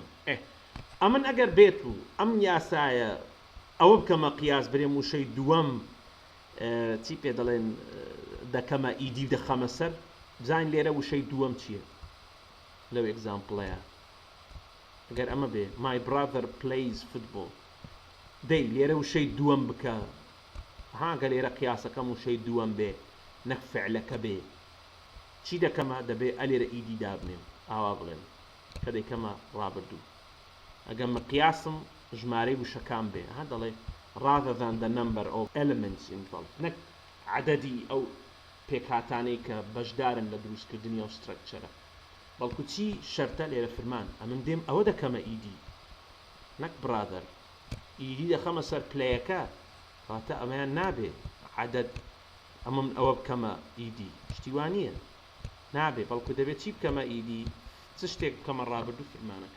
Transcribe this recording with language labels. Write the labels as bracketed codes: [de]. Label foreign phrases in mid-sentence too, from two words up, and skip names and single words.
[ckb] ئەمن ئەگەر بێت و ئەم یاسایە ئەوە بکەمە قیاس برێم وشەی دووەم چی پێ دەڵێن دەکەمە ئیدی دەخەمە سەر بزانین لێرە وشەی دووەم چییە لەو ئێگزامپڵەیە. ئەگەر ئەمە بێ [en] my brother plays football [ckb] دەی لێرە وشەی دووەم بکە هاگە لێرە قیاسەکەم وشەی دووەم بێ نەک فعلەکە بێ چی دەکەمە دەبێ ئەلێرە ئیدی دابنێم ئاوا بڵێن کە دەیکەمە ڕابردوو. ئەگەر مقیاسم ژمارەی وشەکان بێ ها دەڵێ [en] rather than the number of elements involved [ckb] نەک عەدەدی ئەو پێکهاتانەی کە بەشدارن لە دروستکردنی ئەو سترەکچەرە. بەڵکو چی شەرتە لێرە فرمان ئەمن دێم ئەوە دەکەمە ئیدی نەک برادر ئیدی دەخەمە سەر پلەیەکە واتە ئەمەیان نابێ عەدەد ئەمم ئەوە بکەمە ئیدی شتیوانیە نابێ بەڵکو دەبێت چی بکەمە ئیدی چ شتێک بکەمە ڕابردوو فرمانەکە.